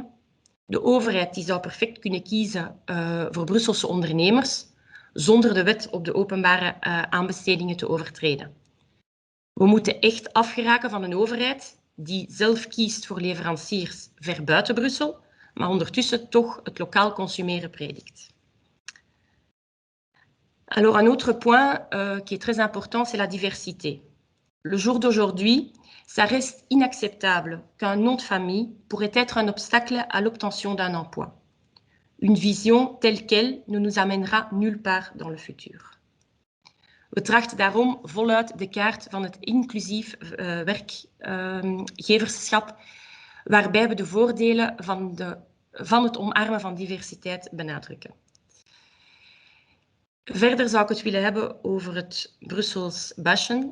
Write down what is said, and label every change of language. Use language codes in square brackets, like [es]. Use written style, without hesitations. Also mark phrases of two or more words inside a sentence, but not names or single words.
[nl] De overheid die zou perfect kunnen kiezen voor Brusselse ondernemers, zonder de wet op de openbare aanbestedingen te overtreden. We moeten echt afgeraken van een overheid die zelf kiest voor leveranciers ver buiten Brussel, maar ondertussen toch het lokaal consumeren predikt. [fr] Alors, un autre point qui est très important, c'est la diversité. Le jour d'aujourd'hui, ça reste inacceptable qu'un nom de famille pourrait être un obstacle à l'obtention d'un emploi. Une vision telle qu'elle ne nous amènera nulle part dans le futur. [nl] We trachten daarom voluit de kaart van het inclusief werkgeverschap, waarbij we de voordelen van het omarmen van diversiteit benadrukken. Verder zou ik het willen hebben over het Brussels bashen.